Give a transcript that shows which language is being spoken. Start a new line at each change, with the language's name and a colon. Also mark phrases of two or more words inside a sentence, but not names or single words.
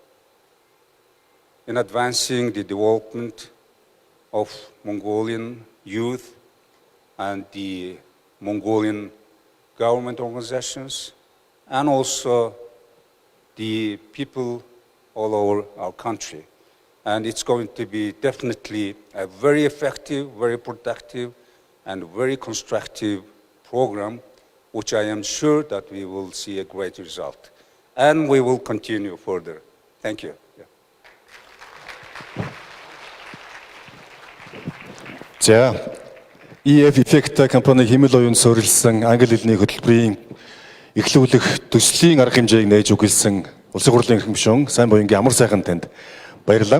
English: in advancing the development of Mongolian youth and the Mongolian government organizations and also the people all over our country. And it's going to be definitely a very effective, very productive, and very constructive program, which I am sure that we will see a great result. And we will continue further. Thank you.
Mongolian: За, EF Effecta компани хэмэл оюун суурилсан англи хэлний хөтөлбөрийн эхлүүлэх төслийн арга хэмжээг нээж өгүүлсэн Улсын хурлын эрхэм гишүүн сайн буянгийн амар сайхан танд баярлалаа.